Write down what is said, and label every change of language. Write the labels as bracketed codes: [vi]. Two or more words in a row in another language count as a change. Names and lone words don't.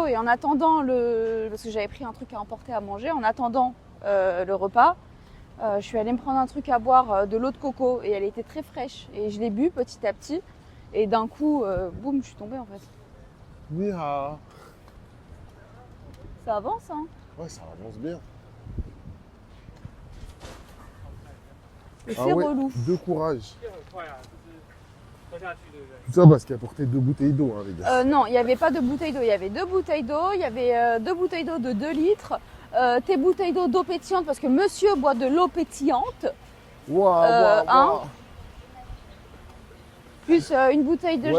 [fr] Et en attendant parce que j'avais pris un truc à emporter à manger, en attendant le repas, je suis allée me prendre un truc à boire, de l'eau de coco, et elle était très fraîche. Et je l'ai bu petit à petit. Et d'un coup, boum, je suis tombée en fait. Nia. Ça avance, hein. Ouais, ça avance bien. Et Ah c'est ouais, relou. de courage. [zh] 这很快啊，就是喝下去，对不对？ [fr] Tout ça parce qu'il a porté 2 bouteilles d'eau, hein, les gars. Non, il n'y avait pas de bouteilles d'eau. Il y avait 2 bouteilles d'eau. Il y avait 2 bouteilles d'eau de 2 litres. Tes bouteilles d'eau pétillante, parce que monsieur boit de l'eau pétillante. Waouh, hein. Plus une bouteille de